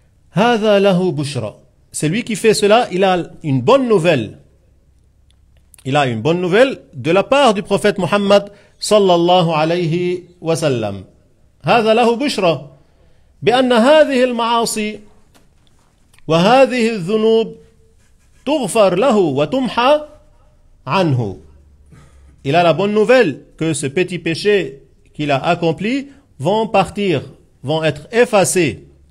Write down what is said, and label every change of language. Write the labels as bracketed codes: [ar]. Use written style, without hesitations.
[ar] هذا له بشرى. [fr] Celui qui fait cela, il a une bonne nouvelle. il a une bonne nouvelle de la part du prophète Muhammad sallallahu alayhi wa sallam. [ar] هذا له بشرى بأن هذه المعاصي وهذه الذنوب تغفر له وتمحى عنه. [fr] Il a la bonne nouvelle que ce petit péché qu'il a accompli vont partir, vont être effacés.